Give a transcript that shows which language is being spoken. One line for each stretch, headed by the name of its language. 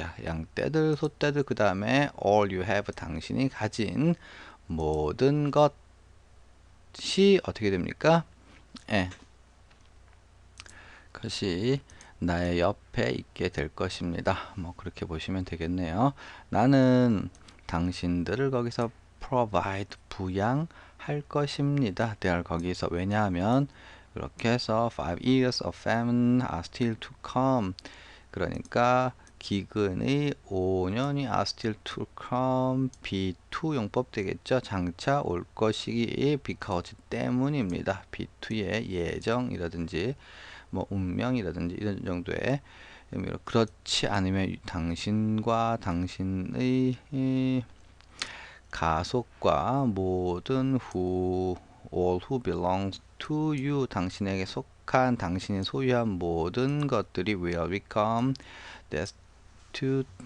Korean: 양떼들, 소떼들 그 다음에
English: all you have
Korean: 당신이 가진 모든 것이 어떻게 됩니까? 그것이 나의 옆에 있게 될 것입니다. 뭐 그렇게 보시면 되겠네요. 나는 당신들을 거기서 provide 부양할 것입니다.
English: there
Korean: 거기서 왜냐하면 이렇게 해서
English: 5 years of famine are still to come.
Korean: 그러니까 기근의 5년이
English: are still to come
Korean: B2 용법 되겠죠. 장차 올 것이기 because 때문입니다. B2의 예정이라든지 뭐 운명이라든지 이런 정도의 의미로 그렇지 않으면 당신과 당신의 가속과 모든
English: all who belongs to you
Korean: 당신에게 속한 당신이 소유한 모든 것들이
English: will become destitute.